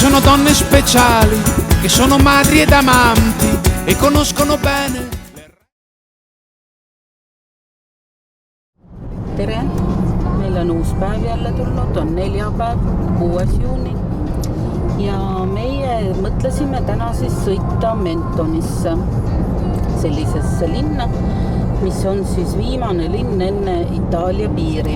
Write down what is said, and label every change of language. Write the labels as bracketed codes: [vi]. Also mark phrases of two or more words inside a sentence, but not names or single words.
[it] donne speciali che sono madri ed amanti e conoscono bene. [et] Tere, meil on uus päev jälle tulnud, on neljapäev, 6. juuni ja meie mõtlesime täna siis sõita Mentonisse, sellisesse linna, mis on siis viimane linn enne Itaalia piiri.